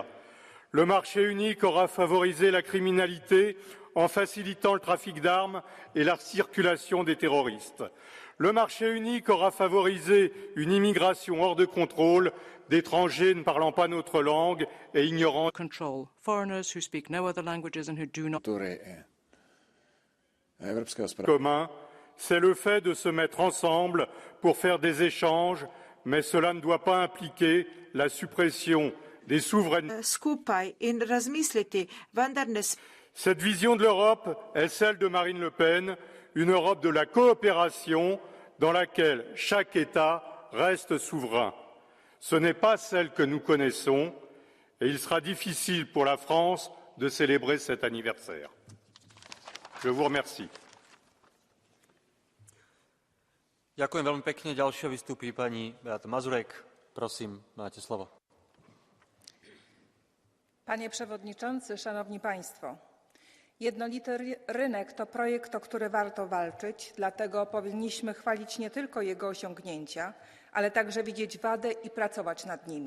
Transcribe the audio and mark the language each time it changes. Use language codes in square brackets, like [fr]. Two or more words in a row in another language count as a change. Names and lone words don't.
[fr] Le marché unique aura favorisé la criminalité en facilitant le trafic d'armes et la circulation des terroristes. Le marché unique aura favorisé une immigration hors de contrôle d'étrangers ne parlant pas notre langue et ignorant [en] foreigners who speak no other languages and who do not [fr] commun. C'est le fait de se mettre ensemble pour faire des échanges, mais cela ne doit pas impliquer la suppression des souverainetés. Cette vision de l'Europe est celle de Marine Le Pen, une Europe de la coopération dans laquelle chaque État reste souverain. Ce n'est pas celle que nous connaissons et il sera difficile pour la France de célébrer cet anniversaire. Je vous remercie. [sk] Ďakujem veľmi pekne. Ďalšia vystúpi pani Beata Mazurek. Prosím, máte slovo. [pl] Panie Przewodniczący, Szanowni Państwo. Jednolity rynek to projekt, o który warto walczyć, dlatego powinniśmy chwalić nie tylko jego osiągnięcia, ale także widzieć wady i pracować nad nimi.